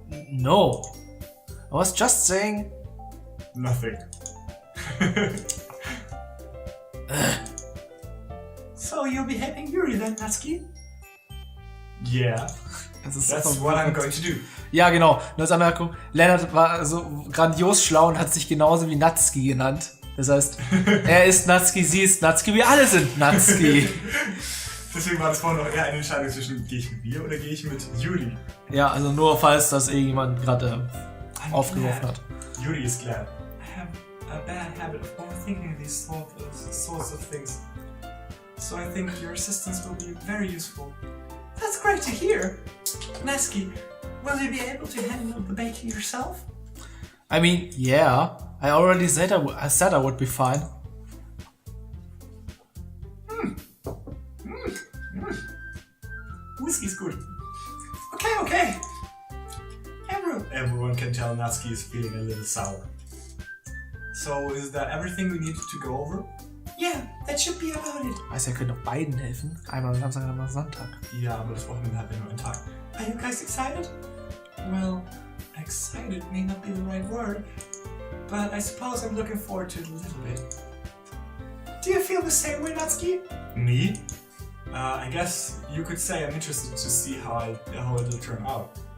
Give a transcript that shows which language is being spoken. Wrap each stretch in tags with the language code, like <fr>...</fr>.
<en>No. I was just saying... Nothing. So you'll be helping Yuri then, Natsuki? Yeah. That's what I'm going to do.</en> <de>Ja, genau. Nur als Anmerkung, Leonard war so grandios schlau und hat sich genauso wie Natsuki genannt. Das heißt, er ist Natsuki, sie ist Natsuki, wir alle sind Natsuki. Deswegen war das vorhin noch eher eine Entscheidung zwischen, gehe ich mit mir oder gehe ich mit Yuri? Ja, also nur falls das irgendjemand gerade aufgeworfen hat.</de> <en>Yuri ist glad. I have a bad habit of overthinking these sorts of things. So I think your assistance will be very useful. That's great to hear. Natsuki, will you be able to handle the baking yourself? I mean, yeah. I already said I said I would be fine. Whiskey's good. Okay. Everyone can tell Natsuki is feeling a little sour. So, is that everything we need to go over? Yeah, that should be about it.</en> <de>Weißt du, er könnte doch beiden helfen. Einmal am Samstag, einmal am Sonntag. Ja, aber das Wochenende hat ja nur einen Tag.</de> <en>Are you guys excited? Well, excited may not be the right word, but I suppose I'm looking forward to it a little bit. Do you feel the same way, Natsuki? Me? I guess you could say I'm interested to see how it'll turn out.</en>